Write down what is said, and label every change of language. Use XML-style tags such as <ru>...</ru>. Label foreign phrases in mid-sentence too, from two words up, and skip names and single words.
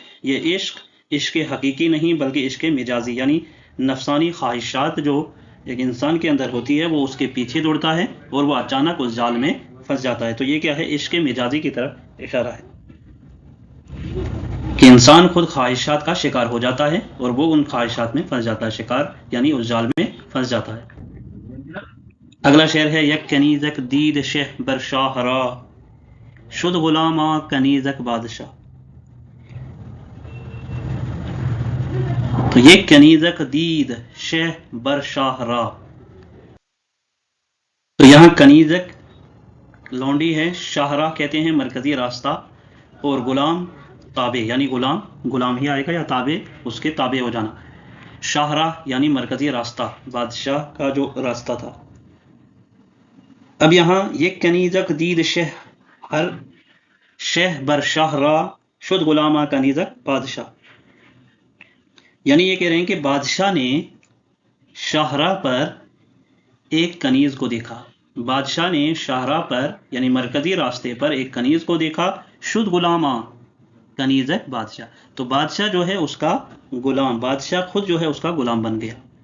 <ur>یہ عشق, عشق حقیقی نہیں بلکہ عشق مجازی, یعنی نفسانی خواہشات جو ایک انسان کے اندر ہوتی ہے وہ اس کے پیچھے دوڑتا ہے اور وہ اچانک اس جال میں پھنس جاتا ہے. تو یہ کیا ہے, عشق مجازی کی طرف اشارہ ہے کہ انسان خود خواہشات کا شکار ہو جاتا ہے اور وہ ان خواہشات میں پھنس جاتا ہے, شکار یعنی اس جال میں پھنس جاتا ہے. اگلا شعر ہے,</ur> <fa>یک کنیزک دید شہ بر شاہ را, شد غلاماں کنیزک بادشاہ.</fa> <ur>تو یہ</ur> <fa>کنیزک دید شہ بر شاہ را,</fa> <ur>تو یہاں کنیزک لونڈی ہے, شاہراہ کہتے ہیں مرکزی راستہ, اور غلام تابع یعنی غلام, غلام ہی آئے گا یا تابع, اس کے تابع ہو جانا. شاہراہ یعنی مرکزی راستہ, بادشاہ کا جو راستہ تھا. اب یہاں یہ</ur> <fa>کنیزک دید شہ, ہر شہ بر شاہ را, شد غلامہ کنیزک بادشاہ,</fa> <ur>یعنی یہ کہہ رہے ہیں کہ بادشاہ نے شاہراہ پر ایک کنیز کو دیکھا. بادشاہ نے شاہراہ پر یعنی مرکزی راستے پر ایک کنیز کو دیکھا,</ur> <fa>شد غلامہ کنیزک بادشاہ.</fa> <ur>تو بادشاہ جو ہے اس کا غلام, بادشاہ خود جو ہے اس کا غلام بن گیا.</ur>